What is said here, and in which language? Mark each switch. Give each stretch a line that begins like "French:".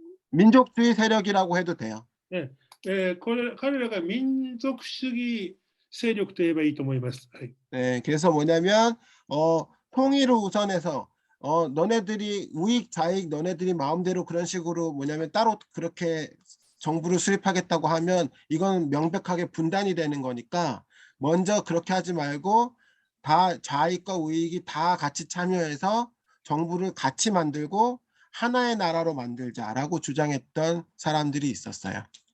Korean: 민족주의 세력이라고 해도 돼요.
Japanese: 彼らが民族主義勢力と言えばいいと思います。はい。
Korean: 네, 그래서 뭐냐면 통일을 우선해서 너네들이 우익 좌익 너네들이 마음대로 그런 식으로 뭐냐면 따로 그렇게 정부를 수립하겠다고 하면 이건 명백하게 분단이 되는 거니까 먼저 그렇게 하지 말고 다 좌익과 우익이 다 같이 참여해서 정부를 같이 만들고 하나의 나라로 만들자라고 주장했던 사람들이 있었어요.